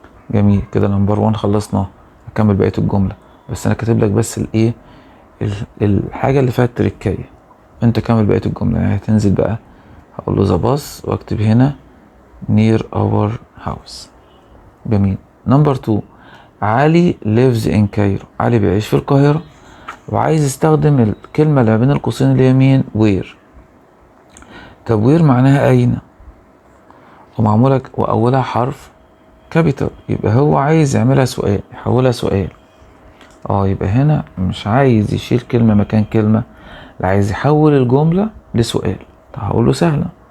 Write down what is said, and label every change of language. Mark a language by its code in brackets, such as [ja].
[ar] جميل كده، نمبر 1 خلصناه. هكمل بقية الجملة، بس انا كاتب لك بس الايه، الحاجة اللي فيها التركية. انت كمل بقية الجملة. يعني هتنزل بقى هقول له [en] the bus [ar] واكتب هنا [en] near our house. [ar] جميل. [en] Number 2، علي lives in Cairo. [ar] علي بيعيش في القاهرة، وعايز يستخدم الكلمة اللي بين القوسين اللي هي مين؟ where. طب where معناها أين، ومعمولة وأولها حرف كابيتال، يبقى هو عايز يعملها سؤال، يحولها سؤال. يبقى هنا مش عايز يشيل كلمة مكان كلمة، لا عايز يحول الجملة لسؤال. طب هقول له سهلة.